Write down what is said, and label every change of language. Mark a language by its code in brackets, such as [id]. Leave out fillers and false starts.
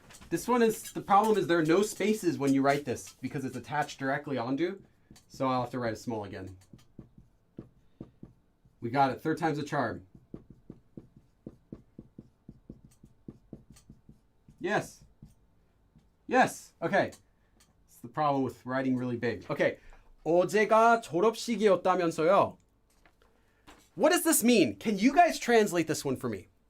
[en] This one is, the problem is there are no spaces when you write this because it's attached directly onto. So I'll have to write it small again. We got it. Third time's a charm. Yes. Okay. It's the problem with writing really big. Okay. [ko] 어제가 졸업식이었다면서요. [en] What does this mean? Can you guys translate this one for me?